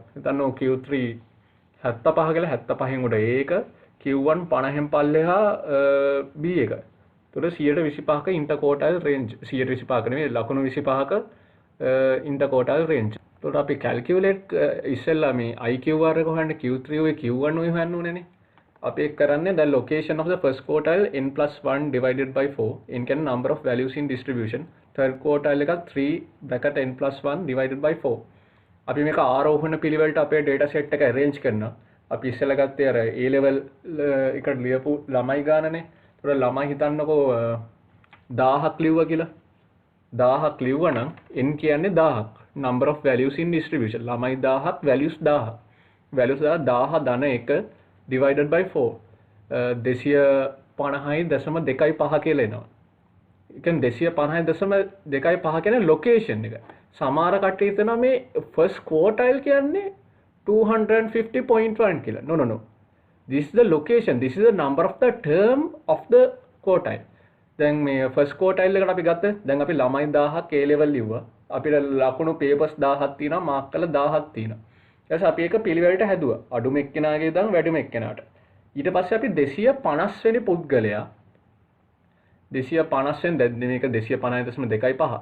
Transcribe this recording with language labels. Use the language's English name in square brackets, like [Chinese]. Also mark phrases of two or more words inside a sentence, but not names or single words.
[Sinhala] හිතන්න Q3 75 කියලා 75න් උඩ ඒක Q1 50න් පල්ලෙහා B එක. ඒතකොට 125ක [English] interquartile range [Sinhala] 125ක නෙමෙයි ලකුණු 25ක [English] interquartile range. [Sinhala] ඒතකොට අපි කැල්කියුලේට් ඉස්සෙල්ලා මේ IQR එක හොයන්න Q3 ඔය Q1 ඔය හොයන්න ඕනේනේ. අපි ඒක කරන්නේ [English] the location of the first quartile n+1 divided by 4 n [Sinhala] කියන්නේ [English] number of values in distribution third quartile [Sinhala] එක [English] 3 bracket n+1 divided by 4 [Sinhala] අපි මේක ආරෝහණ පිළිවෙලට අපේ [English] data set [Sinhala] එක arrange කරනවා අපි ඉස්සෙල්ලා ගත්තේ අර [English] A level [Sinhala] එකට ලියපු ළමයි ගානනේ ඒතකොට ළමයි හිතන්නකෝ 1000ක් ලිව්වා කියලා 1000ක් ලිව්වා නම් n කියන්නේ 1000ක් [English] number of values in distribution [Sinhala] ළමයි 1000ක් values 1000 values 1000 ධන 1 [English] divided by 4 [Sinhala] 250.25 කියලා එනවා. ඒ කියන්නේ 250.25 කියන්නේ location එක. සමහර කට්ටිය හිතනවා මේ [English] first quartile [Sinhala] කියන්නේ 250.1 කියලා. [English] No. This is the location. This is the number of the term of the quartile. [Sinhala] දැන් මේ [English] first quartile [Sinhala] එකට අපි ගත්තා. දැන් අපි ළමයි 1000ක් [English] A level [Sinhala] ලිව්වා. අපිට ලකුණු papers 1000ක් තියෙනවා මාක් කරලා 1000ක් තියෙනවා. ඊට අපි ඒක පිළිවෙලට හැදුවා. අඩුම එක්කෙනාගේ ඉඳන් වැඩිම එක්කෙනාට. ඊට පස්සේ අපි 250 වෙනි පුද්ගලයා 250 වෙනි දැන් මේක 250.25.